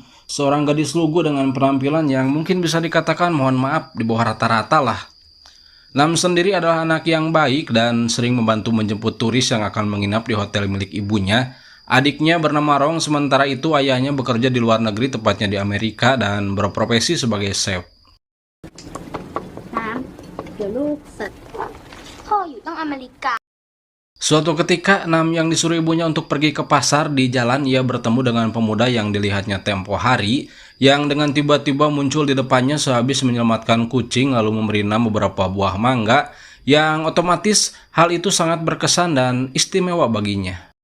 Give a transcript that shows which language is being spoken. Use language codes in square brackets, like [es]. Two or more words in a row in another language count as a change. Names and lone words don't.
[id] Seorang gadis lugu dengan penampilan yang mungkin bisa dikatakan mohon maaf di bawah rata-rata lah. Nam sendiri adalah anak yang baik dan sering membantu menjemput turis yang akan menginap di hotel milik ibunya. Adiknya bernama Rong, sementara itu ayahnya bekerja di luar negeri, tepatnya di Amerika, dan berprofesi sebagai chef. [th] เดี๋ยวลูกเสร็จพ่ออยู่ตั้งอเมริกา [id] Suatu ketika, Nam yang disuruh ibunya untuk pergi ke pasar. Di jalan ia bertemu dengan pemuda yang dilihatnya tempo hari, yang dengan tiba-tiba muncul di depannya sehabis menyelamatkan kucing lalu memberi Nam beberapa buah mangga, yang otomatis hal itu sangat berkesan dan istimewa baginya.